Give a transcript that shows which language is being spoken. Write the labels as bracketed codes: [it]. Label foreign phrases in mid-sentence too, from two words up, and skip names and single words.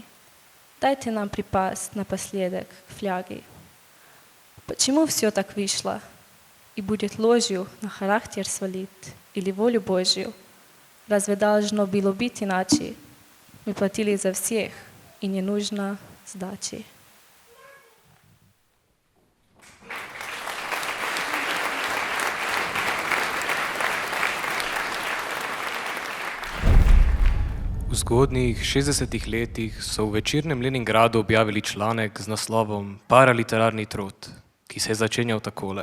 [ru] Дайте нам припасть напоследок фляги. Почему все так вышло? И будет ложью на характер свалить или волю Божью? Разве должно было быть иначе? Мы платили за всех, и не нужно сдачи. [sl] V zgodnjih 60-ih letih so v večernem Leningradu objavili članek z naslovom Paraliterarni trud, ki se je začenjal takole.